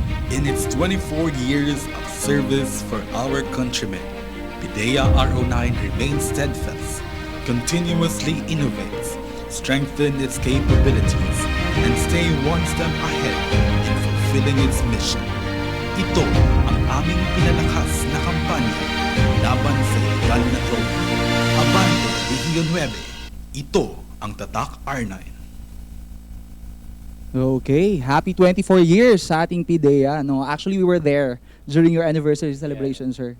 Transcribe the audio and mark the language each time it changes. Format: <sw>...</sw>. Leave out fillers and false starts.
<en>In its 24 years of service for our countrymen, PIDEA RO9 remains steadfast, continuously innovates, strengthens its capabilities, and stay one step ahead in fulfilling its mission.</en> <tl>Ito ang aming pinalakas na kampanya laban sa ilegal na droga. Abante Region 9, ito ang Tatak R9.</tl> <en>Okay, happy 24 years</en> <tl>sa ating</tl> <en>PIDEA. No, actually we were there during your anniversary celebration, sir.</en>